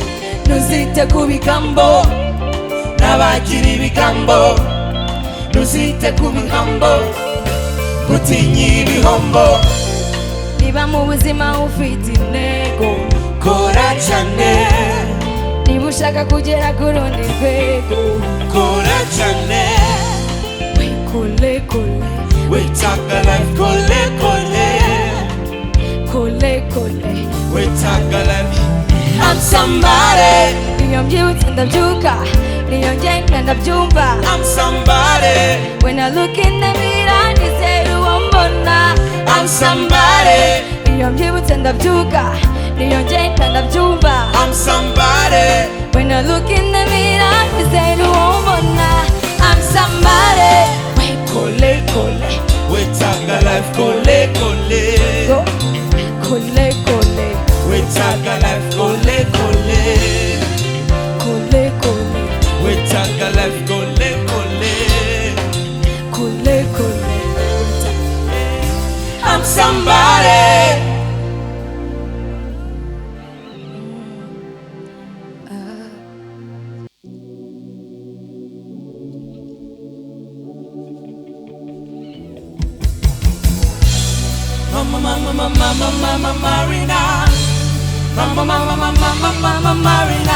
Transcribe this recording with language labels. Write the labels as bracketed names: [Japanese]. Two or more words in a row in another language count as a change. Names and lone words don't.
[Kinyarwanda] Ntuzite ku bigambo n'abagira ibigambo, ntuzite ku bigambo gutinya ibihombo. Niba mu buzima ufite intego, Kora cyane, niba ushaka kugera ku rundi rwego, kora cyane. kole kole, Wetaga life kole kole, kole kole. [English] wetaga life. I'm somebody. [Kinyarwanda] Iyo mbyibutse ndabyuka, niyo ngenda ndabyumva. [English] I'm somebody. When I look in the mirror, [Kinyarwanda] nizera uwo mbona. [English] I'm somebody. [Kinyarwanda] Iyo mbyibutse ndabyuka, niyo ngenda ndabyumva. [English] I'm somebody. When I look in the mirror, [Kinyarwanda] nizera uwo mbona. [English] I'm somebody. [Kinyarwanda] Kole kole, Wetaga life kole kole, go kole kole, wetaga life kole kole, kole kole, wetaga life kole kole. kole kole. [English] I'm somebody. [Kinyarwanda] Mama Marina, Mama Marina,